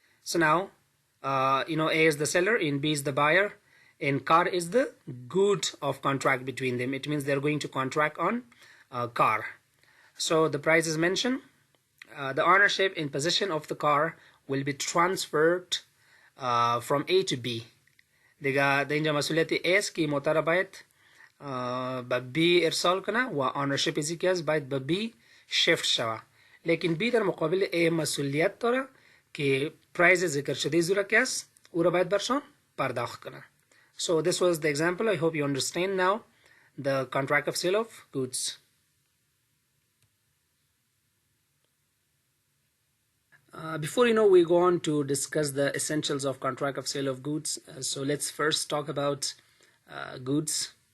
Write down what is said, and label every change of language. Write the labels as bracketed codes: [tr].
[en] So now, you know, A is the seller and B is the buyer, and car is the good of contract between them. It means they're going to contract on car. So the price is mentioned. The ownership and possession of the car will be transferred from A to B. [fa] دیگه در اینجا مسئولیت A است که موتر باید به B ارسال کنه و ownership ازی که است باید به B shift شوه. لیکن B در مقابل A مسئولیت داره که پرایز ذکر شده زورا که است او را باید برشان پرداخت کنه. [en] So this was the example. I hope you understand now the contract of sale of goods. Before we go on to discuss the essentials of contract of sale of goods, so let's first talk about goods.